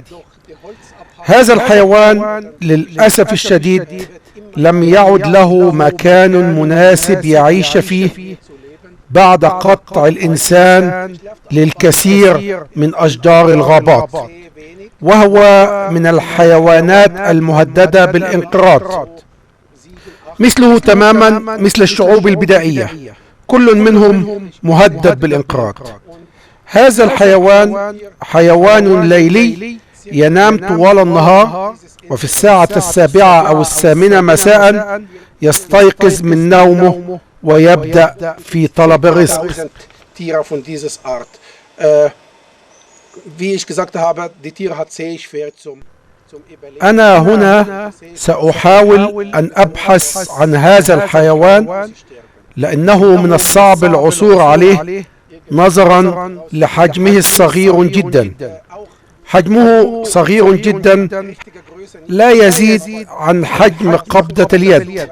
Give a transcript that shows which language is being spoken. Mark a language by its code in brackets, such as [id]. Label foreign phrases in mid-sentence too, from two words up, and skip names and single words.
[ar] هذا الحيوان للأسف الشديد لم يعد له مكان مناسب يعيش فيه بعد قطع الإنسان للكثير من أشجار الغابات، وهو من الحيوانات المهددة بالانقراض، مثله تماما مثل الشعوب البدائية، كل منهم مهدد بالانقراض. هذا الحيوان حيوان ليلي ينام طوال النهار، وفي الساعة 7 أو 8 مساء يستيقظ من نومه ويبدأ في طلب الرزق. [de] Tiere von dieser Art. Wie ich gesagt habe, die Tiere hat sehr schwer zum Überleben. [ar] أنا هنا سأحاول أن أبحث عن هذا الحيوان لأنه من الصعب العثور عليه نظرا لحجمه الصغير جدا. حجمه صغير جدا، لا يزيد عن حجم قبضة اليد.